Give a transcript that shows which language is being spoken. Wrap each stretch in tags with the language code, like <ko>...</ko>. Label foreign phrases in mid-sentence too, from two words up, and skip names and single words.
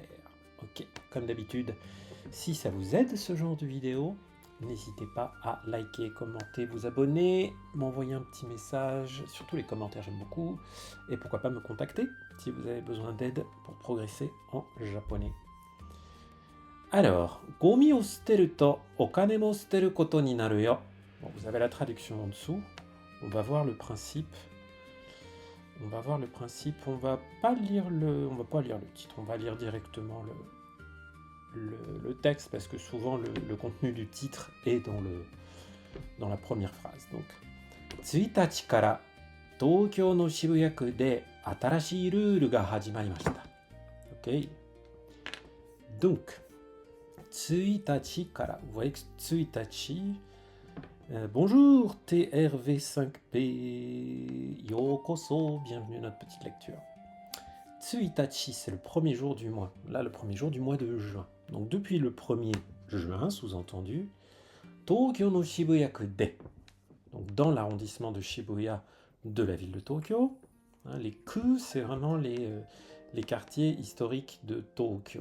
<fr>Ok, comme d'habitude, si ça vous aide ce genre de vidéo, n'hésitez pas à liker, commenter, vous abonner, m'envoyer un petit message, surtout les commentaires j'aime beaucoup, et pourquoi pas me contacter si vous avez besoin d'aide pour progresser en japonais. Alors,</fr> <ja>ごみを捨てるとお金も捨てることになるよ.</ja> <fr>Bon, vous avez la traduction en dessous. On va voir le principe. On va voir le principe. On va pas lire le titre. On va lire directement le texte parce que souvent le contenu du titre est dans la première phrase.</fr> <ja>Donc, 1 日から東京の渋谷区で新しいルールが始まりました。Ok.</ja> <fr>Donc, 1日から、vous voyez que 1日, bonjour TRV5P, Yokoso, bienvenue à notre petite lecture. 1日, c'est le premier jour du mois, là le premier jour du mois de juin. Donc depuis le 1er juin, sous-entendu,</fr> <ja>東京の渋谷区で,</ja> <fr>donc dans l'arrondissement de Shibuya de la ville de Tokyo, hein, les ku, c'est vraiment les quartiers historiques de Tokyo.</fr>